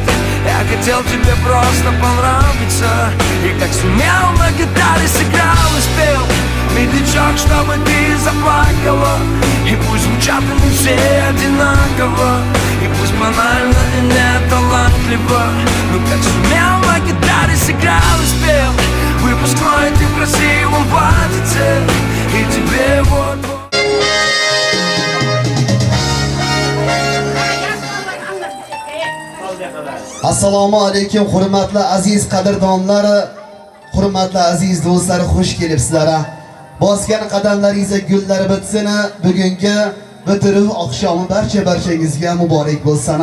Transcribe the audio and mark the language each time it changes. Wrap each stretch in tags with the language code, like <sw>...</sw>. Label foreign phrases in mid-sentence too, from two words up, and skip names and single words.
<ru>Я хотел тебе просто понравиться, и как сумел на гитаре сыграл и спел медлячок, чтобы ты заплакала. И пусть звучат они все одинаково, и пусть банально и не талантливо, но как сумел на гитаре сыграл и спел выпускной ты в красивом платьице. И тебе вот-вот.</ru> <uz>Assalomu alaykum hurmatli aziz qadrdonlar, hurmatli aziz do'stlar, xush kelibsizlar. Bosgan qadamlaringizga gullar bitsin. Bugungi bitiruv oqshomi barchangizga muborak bo'lsin.</uz>